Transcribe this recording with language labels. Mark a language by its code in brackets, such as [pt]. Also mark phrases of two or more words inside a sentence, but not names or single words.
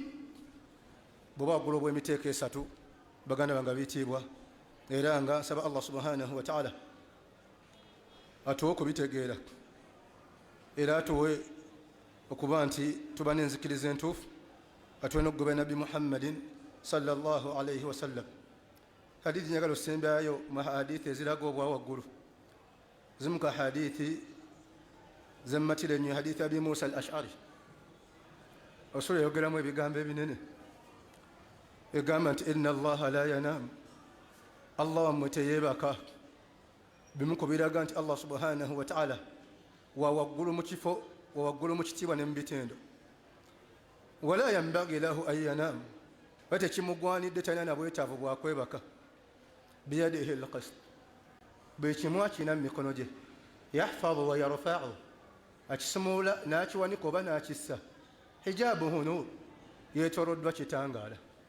[lg] Bwoba waggulu obw'emiteeko esatu baganda bange biyitibwa era nga nsaba Allah [ar] سبحانه وتعالى [lg] atuwe okubitegeera era atuwe okuba nti tuba n'enzikiriza entuufu atuwe n'okugobera Nabbi Muhammadin [ar] صلى الله عليه وسلم. [lg] Hadithi njagala osembayo mu hadithi eziraga obwa waggulu zimu ka hadithi zemmatira ennyo hadithi Abi Musa al-Ash'ari osula yogeramu ebigambo ebinene egamba nti [ar] إن الله لا ينام, [lg] Allah wammwe teyeebaka. Bimu ku biraga nti Allah [ar] سبحانه وتعالى [lg] wa waggulu mu kifo wa waggulu mu kitiibwa ne mu bitendo. [ar] ولا ينبغي له أن ينام, [lg] ate kimugwanidde talina na bwetaavu bwakwebaka. [ar] بيده القسط, [lg] buli kimu akina mu mikono gye. [ar] يخفض ويرفع, [lg] akisumula n'akiwanika oba n'akissa. [ar] حجابه نور, [lg] yeetoloddwa kitangaala.